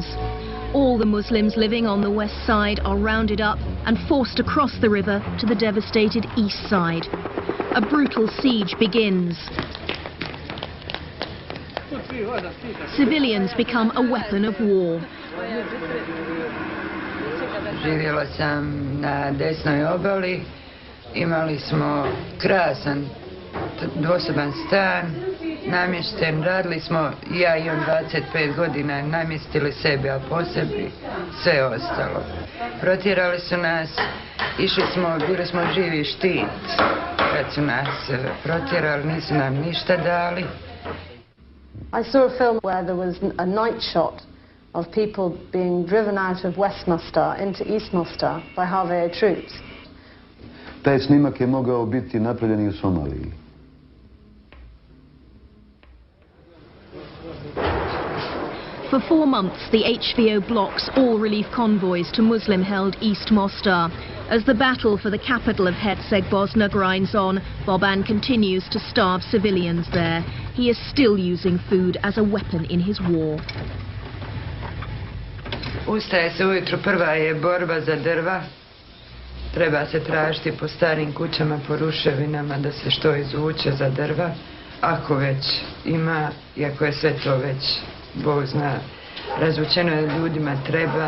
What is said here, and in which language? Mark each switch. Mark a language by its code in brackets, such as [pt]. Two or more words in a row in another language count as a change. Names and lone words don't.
[en] All the Muslims living on the west side are rounded up and forced across the river to the devastated east side. A brutal siege begins. Civilians become a weapon of war. [bs] Živjela sam na desnoj obali, imali smo krasan dvosoban stan, namješten, radili smo, ja i on 25 godina, namjestili sebi, a po sebi sve ostalo. Protjerali su nas, bili smo živi štit, kad su nas protjerali, nisu nam ništa dali. [en] I saw a film where there was a night shot of people being driven out of West Mostar into East Mostar by Harvey troops. [bs] Taj snimak je mogao biti napravljen i u Somaliji. [en] For 4 months, the HVO blocks all relief convoys to Muslim-held East Mostar. As the battle for the capital of Herceg-Bosna grinds on, Boban continues to starve civilians there. He is still using food as a weapon in his war. [bs] Ustaje se ujutro, prva je borba za drva. Treba se tražiti po starim kućama, po ruševinama da se što izvuče za drva. Ako već ima, iako je sve to već, Bog zna, razvučeno je ljudima, treba.